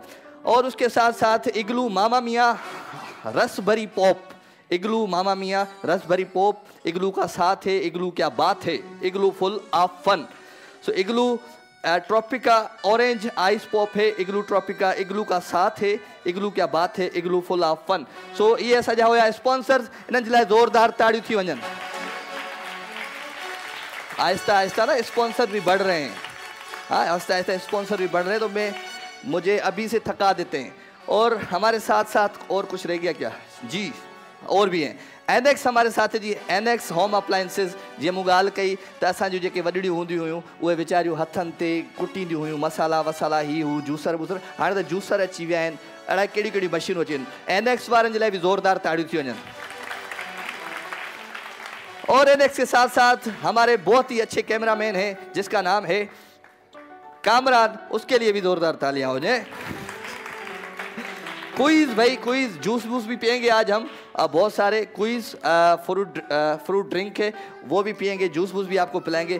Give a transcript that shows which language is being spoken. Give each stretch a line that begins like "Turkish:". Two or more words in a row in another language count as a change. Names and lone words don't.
Hindi: और उसके साथ साथ इग्लू मामा मियाँ रसभरी पॉप, इग्लू मामा मियाँ रसभरी पॉप इग्लू का साथ है। इग्लू क्या बात है, इग्लू
English: full of fun.
Hindi: सो इग्लू ट्रॉपिका ऑरेंज आइस पॉप है, इग्लू ट्रॉपिका, इग्लू का साथ है, इग्लू क्या बात है, इग्लू
English: full of fun.
Hindi: सो ये सजा हुआ स्पॉन्सर्स,
Sindhi: इन्हनि जे लाइ ज़ोरदार ताड़ियूं थी वञनि।
Hindi: आहिस्ता आहिस्ता ना स्पॉन्सर भी बढ़ रहे हैं, हाँ आहिस्ता आहिस्ता स्पॉन्सर भी बढ़ रहे हैं, तो मुझे अभी से थका देते हैं। और हमारे साथ साथ और कुछ रह गया क्या जी, और भी हैं। एनेक्स हमारे साथ है जी, एनेक्स होम अप्लायंसिस।
Sindhi: जीअं मूं ॻाल्हि कई त असांजूं जेके वॾड़ियूं हूंदियूं हुयूं उहे वीचारियूं हथनि ते कुटींदियूं हुयूं मसाला वसाला, ही हू जूसर वूसर, हाणे त जूसर अची विया आहिनि, अहिड़ा कहिड़ियूं कहिड़ियूं मशीनूं अची आहिनि। एनेक्स वारनि जे लाइ बि ज़ोरदार ताड़ियूं थी वञनि।
Hindi: और एनेक्स के साथ साथ हमारे बहुत ही अच्छे कैमरामैन हैं जिसका नाम है कामरान, उसके लिए भी ज़ोरदार तालियां हो जाए। क्विज भाई, क्विज जूस वूस भी पियेंगे आज हम, बहुत सारे क्विज,
English: fruit drink
Hindi: है वो भी पियेंगे, जूस वूस भी आपको पिलाएंगे।